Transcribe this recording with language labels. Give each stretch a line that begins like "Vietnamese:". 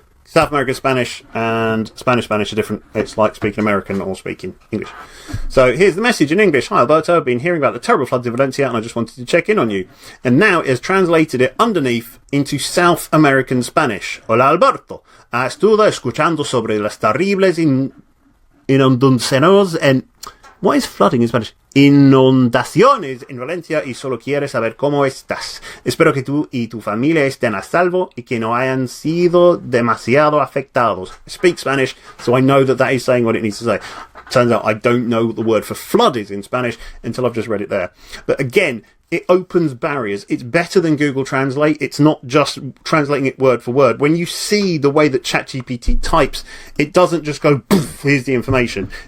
English: South American Spanish and Spanish are different. It's like speaking American or speaking English. So here's the message in English. Hi Alberto, I've been hearing about the terrible floods in Valencia and I just wanted to check in on you. And now it has translated it underneath into South American Spanish.
Spanish: Hola Alberto, estuve escuchando sobre las terribles inundaciones en
English: What is flooding in Spanish?
Spanish: Inundaciones en Valencia y solo quiero saber cómo estás. Espero que tú y tu familia estén a salvo y que no hayan sido demasiado afectados.
English: I speak Spanish, so I know that that is saying what it needs to say. Turns out I don't know what the word for flood is in Spanish until I've just read it there. But again, it opens barriers. It's better than Google Translate. It's not just translating it word for word. When you see the way that ChatGPT types, it doesn't just go, poof, here's the information.